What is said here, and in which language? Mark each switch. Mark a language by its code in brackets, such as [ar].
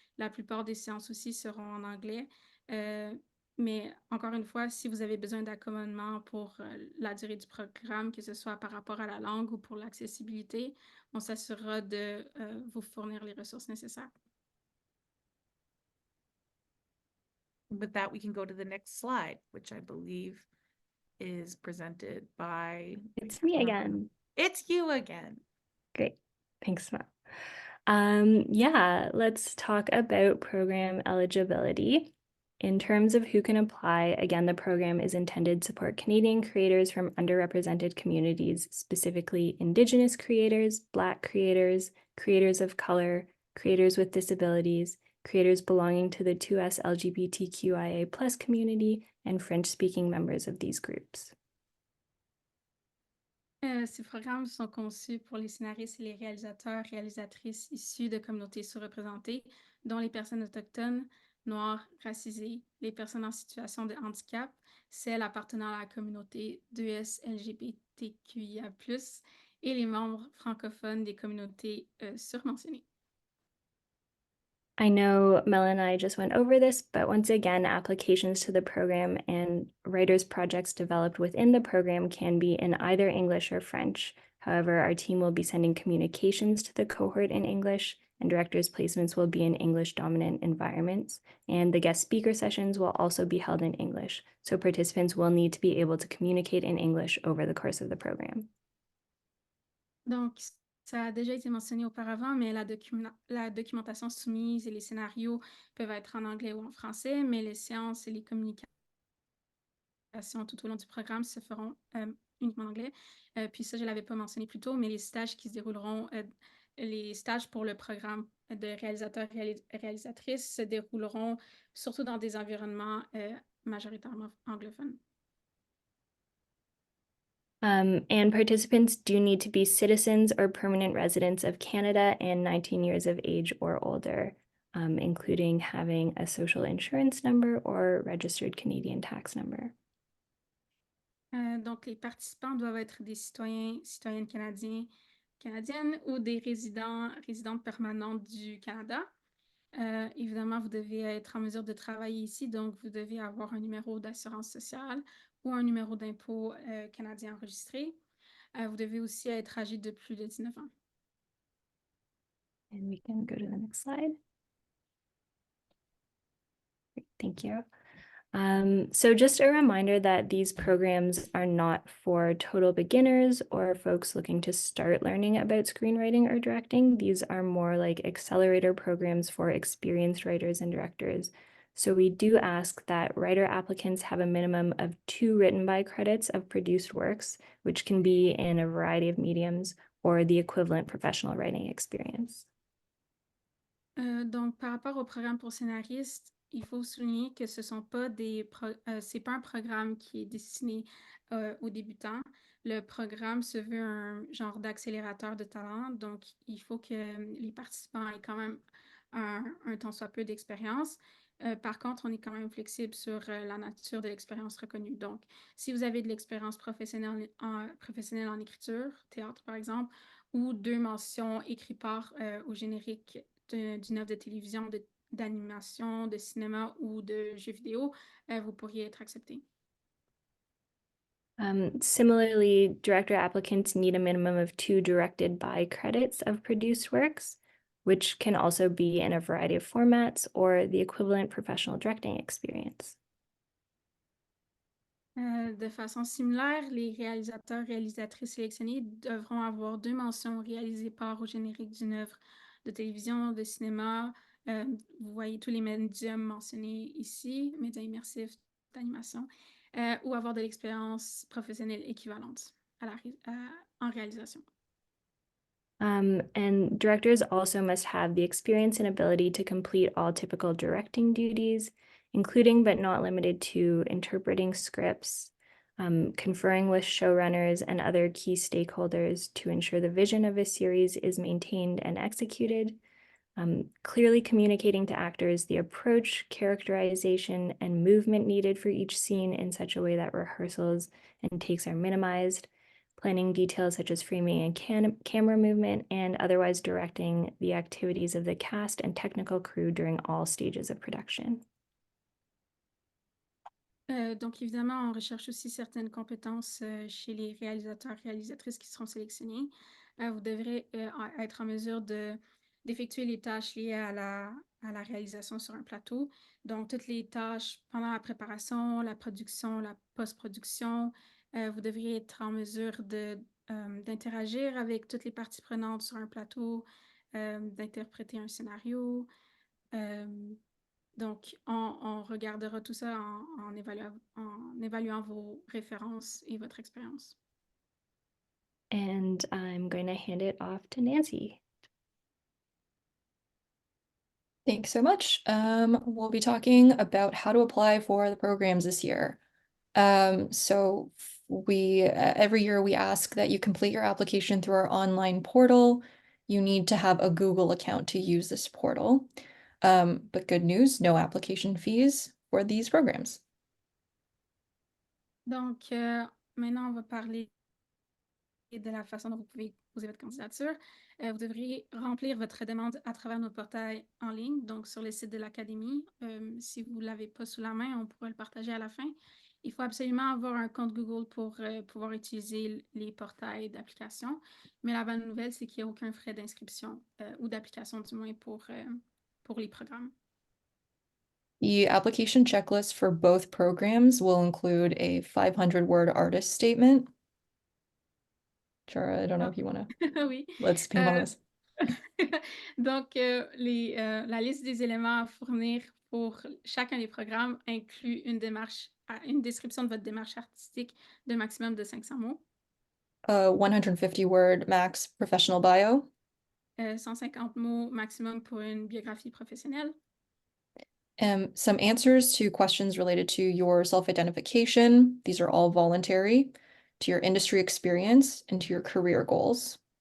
[fr] La plupart des séances aussi seront en anglais. Mais encore une fois, si vous avez besoin d'accommodement pour la durée du programme, que ce soit par rapport à la langue ou pour l'accessibilité, on s'assurera de vous fournir les ressources nécessaires. [en] With that, we can go to the next slide, which I believe is presented by... It's me again. It's you again. Great. Thanks, Mel. Yeah, let's talk about program eligibility. In terms of who can apply, again, the program is intended to support Canadian creators from underrepresented communities, specifically Indigenous creators, Black creators, creators of color, creators with disabilities, creators belonging to the 2S LGBTQIA+ community, and French-speaking members of these groups. [fr] Ces programmes sont conçus pour les scénaristes et les réalisateurs, réalisatrices issus de communautés sous-représentées, dont les personnes autochtones, noires, racisées, les personnes en situation de handicap, celles appartenant à la communauté 2S LGBTQIA+, et les membres francophones des communautés surmentionnées. [en] I know Mel and I just went over this, but once again, applications to the program and writers' projects developed within the program can be in either English or French. However, our team will be sending communications to the cohort in English, and directors' placements will be in English-dominant environments, and the guest speaker sessions will also be held in English, so participants will need to be able to communicate in English over the course of the program. [fr] Donc, ça a déjà été mentionné auparavant, mais la documentation soumise et les scénarios peuvent être en anglais ou en français, mais les séances et les communications tout au long du programme se feront uniquement en anglais. Puis ça, je ne l'avais pas mentionné plus tôt, mais les stages qui se dérouleront, les stages pour le programme de réalisateurs et réalisatrices se dérouleront surtout dans des environnements majoritairement anglophones. [en] And participants do need to be citizens or permanent residents of Canada and 19 years of age or older, including having a social insurance number or registered Canadian tax number. [fr] Donc, les participants doivent être des citoyens, citoyennes canadiennes ou des résidentes permanentes du Canada. Évidemment, vous devez être en mesure de travailler ici, donc vous devez avoir un numéro d'assurance sociale ou un numéro d'impôt canadien enregistré. Vous devez aussi être âgé de plus de 19 ans. [en] And we can go to the next slide. Great, thank you. So just a reminder that these programs are not for total beginners or folks looking to start learning about screenwriting or directing. These are more like accelerator programs for experienced writers and directors. So we do ask that writer applicants have a minimum of 2 written by credits of produced works, which can be in a variety of mediums or the equivalent professional writing experience. [fr] Donc, par rapport au programme pour scénaristes, il faut souligner que ce sont pas c'est pas un programme qui est destiné aux débutants. Le programme se veut un genre d'accélérateur de talent, donc il faut que les participants aient quand même un tant soit peu d'expérience. Par contre, on est quand même flexible sur la nature de l'expérience reconnue. Donc, si vous avez de l'expérience professionnelle en écriture, théâtre par exemple, ou 2 mentions écrit par au générique d'une œuvre de télévision, d'animation, de cinéma ou de jeux vidéo, vous pourriez être accepté. [en] Similarly, director applicants need a minimum of 2 directed by credits of produced works, which can also be in a variety of formats or the equivalent professional directing experience. [fr] De façon similaire, les réalisatrices sélectionnés devront avoir 2 mentions réalisées par au générique d'une œuvre de télévision, de cinéma. Vous voyez tous les médiums mentionnés ici, médias immersifs, d'animation, ou avoir de l'expérience professionnelle équivalente en réalisation. [en] And directors also must have the experience and ability to complete all typical directing duties, including but not limited to interpreting scripts, conferring with showrunners and other key stakeholders to ensure the vision of a series is maintained and executed, clearly communicating to actors the approach, characterization, and movement needed for each scene in such a way that rehearsals and takes are minimized, planning details such as framing and camera movement, and otherwise directing the activities of the cast and technical crew during all stages of production. [fr] Donc, évidemment, on recherche aussi certaines compétences chez les réalisateurs et réalisatrices qui seront sélectionnés. Vous devrez être en mesure d'effectuer les tâches liées à la réalisation sur un plateau. Donc, toutes les tâches pendant la préparation, la production, la post-production. Vous devriez être en mesure d'interagir avec toutes les parties prenantes sur un plateau, d'interpréter un scénario. Donc, on regardera tout ça en évaluant vos références et votre expérience. [en] And I'm going to hand it off to Nancy. Thanks so much. We'll be talking about how to apply for the programs this year. So every year we ask that you complete your application through our online portal. You need to have a Google account to use this portal. But good news, no application fees for these programs. [fr] Donc, maintenant, on va parler de la façon dont vous pouvez poser votre candidature. Vous devriez remplir votre demande à travers notre portail en ligne, donc sur le site de l'Académie. Si vous ne l'avez pas sous la main, on pourra le partager à la fin. Il faut absolument avoir un compte Google pour pouvoir utiliser les portails d'application. Mais la bonne nouvelle, c'est qu'il n'y a aucun frais d'inscription ou d'application, du moins, pour les programmes. [en] The application checklist for both programs will include a 500-word artist statement. Chara, I don't know if you want to. [fr] Oui. [en] Let's ping on this. [fr] Donc, la liste des éléments à fournir pour chacun des programmes inclut une description de votre démarche artistique d'un maximum de 500 mots. [en] 150-word max professional bio. [fr] 150 mots maximum pour une biographie professionnelle. [en] Some answers to questions related to your self-identification. These are all voluntary, to your industry experience, and to your career goals.